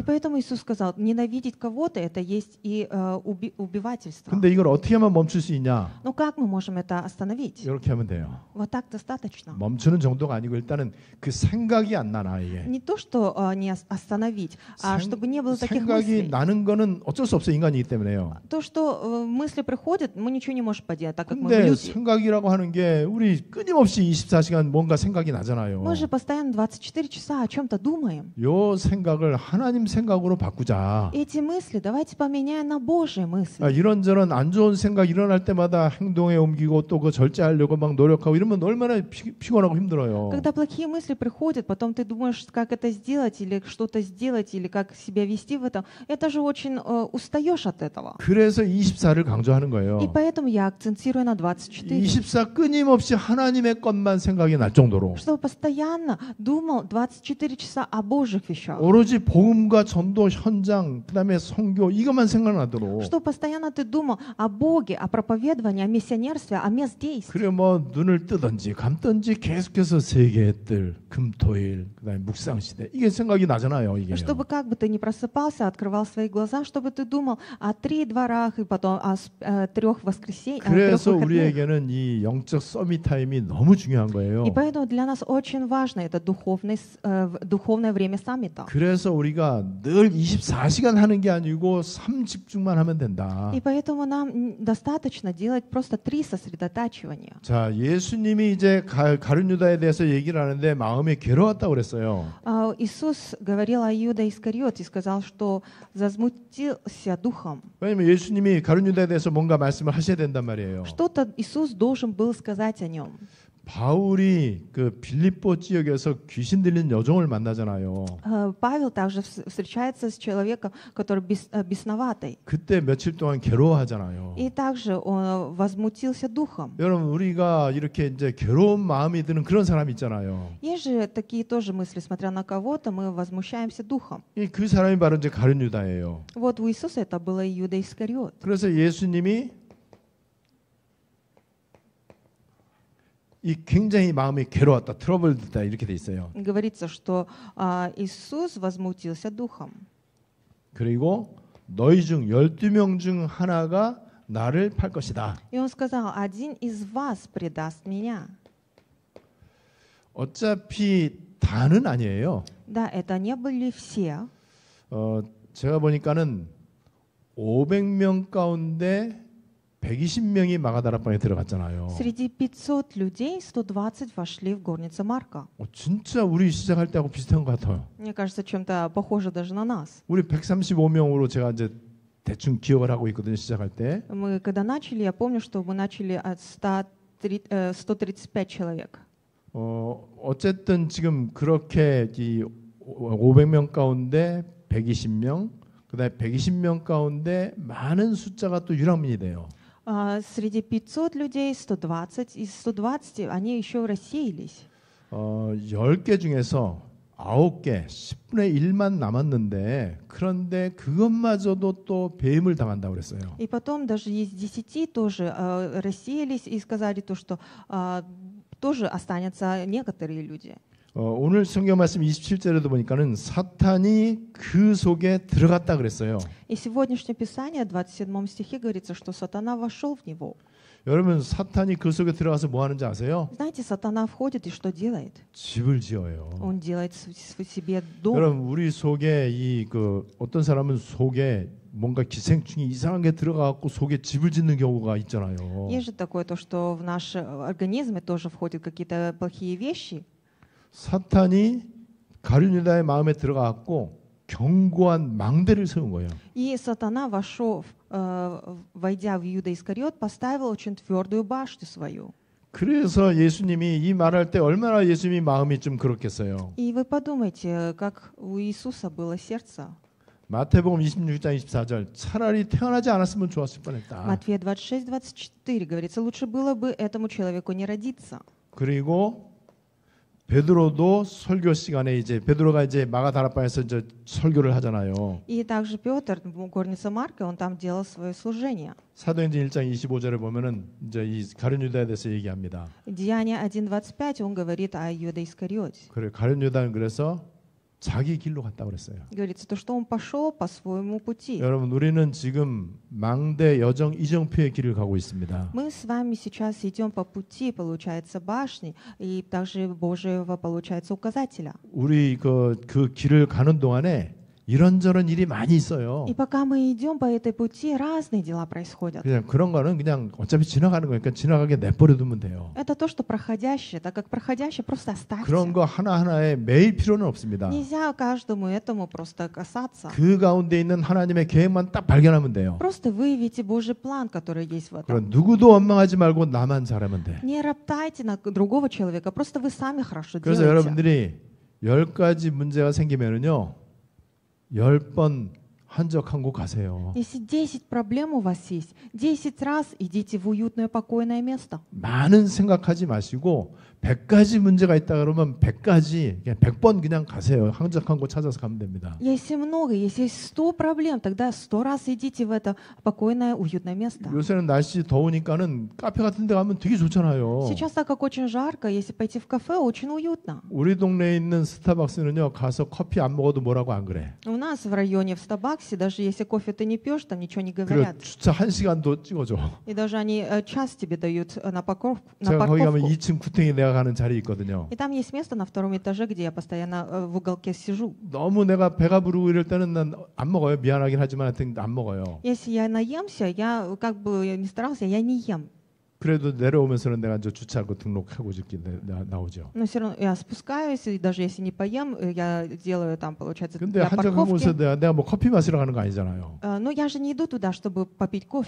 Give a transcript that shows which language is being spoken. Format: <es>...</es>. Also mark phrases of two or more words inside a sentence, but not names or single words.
<ru>И поэтому Иисус сказал, ненавидеть кого-то это есть и убивательство.</ru> <ko>근데 이걸 어떻게 하면 멈출 수 있냐?</ko> <ru>Но как мы можем это остановить?</ru> <ko>이렇게 하면 돼요.</ko> <ru>Вот так достаточно.</ru> <ko>멈추는 정도가 아니고 일단은 그 생각이 안 나 나에게.</ko> <ru>Не то, что не остановить, а чтобы не было таких</ru> <ko>생각이</ko> <ru>мыслей.</ru> <ko>나는 거는 어쩔 수 없어 인간이기 때문에요.</ko> <ru>То, что мысли приходят, мы ничего не можем поделать, так как мы</ru> <ko>근데</ko> <ru>люди.</ru> <ko>생각이라고 하는 게 우리 끊임없이 24시간 뭔가 생각이 나잖아요.</ko> <ru>Мы же постоянно 24 часа о чем-то думаем,</ru> <ko>요 생각을 하나님 생각으로 바꾸자.</ko> <ru>эти мысли давайте поменяем на Божьи мысли.</ru> <ko>이런저런 안 좋은 생각 일어날 때마다 행동에 옮기고 또 그 절제하려고 막 노력하고 이러면 얼마나 피곤하고 힘들어요.</ko> <ru>Когда плохие мысли приходят, потом ты думаешь, как это сделать, или что-то сделать, или как себя вести в этом, это же очень устаешь от этого.</ru> <ko>그래서 24를 강조하는 거예요.</ko> <ru>И поэтому я акцентирую на 24.</ru> <ko>24 끊임없이 하나님의 것만 생각이 날 정도로</ko> <ru>Чтобы постоянно думал 24 часа о Божьих вещах.</ru> <ko>오로지 복음과 전도 현장 그다음에 선교 이것만 생각나도록.</ko> <ru>Чтобы постоянно ты думал о Боге, о проповедовании, о миссионерстве, о мест действий.</ru> <ko>그래 뭐 눈을 뜨든지 감든지 계속해서 세계의 뜰, 금토일, 그다음에 묵상 시대 이게 생각이 나잖아요. 이게.</ko> <ru>Чтобы как бы ты ни просыпался, открывал свои глаза, чтобы ты думал о 3 дворах и потом о 3 воскресеньях.</ru> <ko>그래서 우리에게는 이 영적 서밋 타임이 너무 중요한 거예요.</ko> <ru>И поэтому для нас очень важно это духовное время саммита.</ru> <ko>그래서 우리가 늘 24시간 하는 게 아니고 3집중만 하면 된다.</ko> <ru>И поэтому нам достаточно делать просто 3 сосредотачивания.</ru> <ko>자, 예수님이 이제 가룟 유다에 대해서 얘기를 하는데 마음이 괴로웠다고 그랬어요.</ko> <ru>Иисус говорил о Иуда Искариот и сказал, что возмутился духом.</ru> <ko>왜냐면 예수님이 가룟 유다에 대해서 뭔가 말씀을 하셔야 된단 말이에요.</ko> <ru>Что-то Иисус должен был сказать о нем.</ru> <ko>바울이 그 빌립보 지역에서 귀신 들린 여종을 만나잖아요.</ko> <ru>Павел также встречается с человеком, который бесноватый.</ru> <ko>그때 며칠 동안 괴로워하잖아요.</ko> <ru>И также он возмутился духом.</ru> <ko>여러분 우리가 이렇게 이제 괴로운 마음이 드는 그런 사람 있잖아요.</ko> <ru>Есть же такие тоже мысли, смотря на кого-то, мы возмущаемся духом.</ru> <ko>그 사람이 바로 이제 가룟 유다예요.</ko> <ru>Вот у Иисуса это было Иуда Искариот.</ru> <ko>그래서 예수님이 이 굉장히 마음이 괴로웠다, 트러블됐다 이렇게 돼 있어요.</ko> <ru>Говорится, что Иисус возмутился духом.</ru> <ko>그리고 너희 중 12명 중 하나가 나를 팔 것이다.</ko> <ru>И он сказал: один из вас предаст меня.</ru> <ko>어차피 다는 아니에요.</ko> <ru>Да, это не были все.</ru> <ko>제가 보니까는 500명 가운데 120명이 마가다락방에 들어갔잖아요.</ko> <ru>Среди 500 людей 120 вошли в горницу Марка.</ru> <ko>진짜 우리 시작할 때하고 비슷한 것 같아요.</ko> <ru>Мне кажется, чем-то похоже даже на нас.</ru> <ko>우리 135명으로 제가 이제 대충 기억을 하고 있거든요. 시작할 때.</ko> <ru>Мы когда начали, я помню, что мы начали от 135 человек.</ru> <ko>어쨌든 지금 그렇게 이 500명 가운데 120명, 그다음에 120명 가운데 많은 숫자가 또 유랑민이 돼요.</ko> <ru>Среди 500 людей 120, из 120 они еще рассеялись.</ru> <ko>10개 중에서 9개, 10분의 1만 남았는데 그런데 그것마저도 또 배임을 당한다고 그랬어요.</ko> <ru>И потом даже из 10 тоже рассеялись и сказали то, что тоже останутся некоторые люди.</ru> <ko>오늘 성경 말씀 27절에도 보니까는 사탄이 그 속에 들어갔다 그랬어요.</ko> <ru>И сегодняшнее Писание, в 27 стихе говорится, что сатана вошел в него.</ru> <ko>여러분 사탄이 그 속에 들어가서 뭐 하는지 아세요?</ko> <ru>Знаете, сатана входит и что делает?</ru> <ko>집을 지어요.</ko> <ru>Он делает себе дом.</ru> <ko>여러분 우리 속에 어떤 사람은 속에 뭔가 기생충이 이상한 게 들어가고 속에 집을 짓는 경우가 있잖아요.</ko> <ru>Есть же такое то, что в наш организме тоже входят какие-то плохие вещи.</ru> <ko>사탄이 가룟 유다의 마음에 들어가고 견고한 망대를 세운 거예요.</ko> <ru>И сатана, войдя в Иуда Искариот, поставил очень твердую башню свою.</ru> <ko>그래서 예수님이 이 말할 때 얼마나 예수님이 마음이 좀 그렇겠어요.</ko> <ru>И вы подумайте, как у Иисуса было сердце.</ru> <ko>마태복음 26장 24절 차라리 태어나지 않았으면 좋았을 뻔했다.</ko> <ru>Матфея 26:24 говорится, лучше было бы этому человеку не родиться.</ru> <ko>그리고 베드로도 설교 시간에 이제 베드로가 이제 마가다락방에서 이제 설교를 하잖아요.</ko> <ru>И также Петр в горнице Марка, он там делал свое служение.</ru> <ko>사도행전 1장 25절에 보면은 이제 이 가룟 유다에 대해서 얘기합니다.</ko> <ru>Деяния 1:25 он говорит о Иуде Искариоте.</ru> <ko>그래 가룟 유다는 그래서 자기 길로 갔다 그랬어요.</ko> <ru>Говорится то, что он пошел по своему пути.</ru> <ko>여러분 우리는 지금 망대 여정 이정표의 길을 가고 있습니다.</ko> <ru>Мы с вами сейчас идем по пути, получается, башни, и также Божьего, получается, указателя.</ru> <ko>우리 그 길을 가는 동안에 이런저런 일이 많이 있어요.</ko> <ru>И пока мы идем по этой пути, разные дела происходят.</ru> <ko>그냥 그런 거는 그냥 어차피 지나가는 거니까 지나가게 내버려두면 돼요.</ko> <ru>Это то, что проходящее, так как проходящее просто</ru> <ko>그런</ko> <ru>оставьте.</ru> <ko>거 하나하나에 매일 필요는 없습니다.</ko> <ru>Нельзя каждому этому просто касаться.</ru> <ko>그 가운데 있는 하나님의 계획만 딱 발견하면 돼요.</ko> <ru>Просто выявите Божий план, который есть в этом.</ru> <ko>그럼 누구도 원망하지 말고 나만 잘하면 돼.</ko> <ru>Не роптайте на другого человека, просто вы сами хорошо</ru> <ko>그래서</ko> <ru>делаете.</ru> <ko>여러분들이 10가지 문제가 생기면은요. 10번 한적한곳 가세요.</ko> <ru>Если 10 проблем у вас есть, 10 раз идите в уютное, покойное место.</ru> <ko>많은 생각하지 마시고 100가지 문제가 있다 그러면 100가지 그냥 100번 그냥 가세요. 한적한 곳 찾아서 가면 됩니다.</ko> <ru>Если много, если есть 100 проблем, тогда 100 раз идите в это покойное, уютное место.</ru> <ko>요새는 날씨 더우니까는 카페 같은 데 가면 되게 좋잖아요.</ko> <ru>Сейчас, так как очень жарко, если пойти в кафе, очень уютно.</ru> <ko>우리 동네에 있는 스타벅스는요. 가서 커피 안 먹어도 뭐라고 안 그래.</ko> <ru>У нас в районе в Стабаксе, даже если кофе ты не пьешь, там ничего не</ru> <ko>그리고</ko> <ru>говорят.</ru> <ko>주차 1시간도 찍어줘.</ko> <ru>И даже они час тебе дают на парковку.</ru> <ko>제가 거기 가면 2층 구탱이 내가 가는 자리 있거든요.</ko> <ru>И там есть место на втором этаже, где я постоянно в уголке сижу.</ru> <ko>너무 내가 배가 부르고 이럴 때는 난 안 먹어요. 미안하긴 하지만 하여튼 안 먹어요.</ko> <ru>Если я наемся, я как бы не старался, я не ем.</ru> <ko>그래도 내려오면서는 내가 저 주차하고 등록하고 이렇게 나오죠.</ko> <ru>Но все равно я спускаюсь, и даже если не поем, я делаю там, получается,</ru> <ko>근데</ko> <ru>для</ru> <ko>한적한 곳에</ko> <ru>парковки.</ru> <ko>내가 뭐 커피 마시러 가는 거 아니잖아요.</ko> <ru>Но я же не иду туда, чтобы попить кофе.</ru>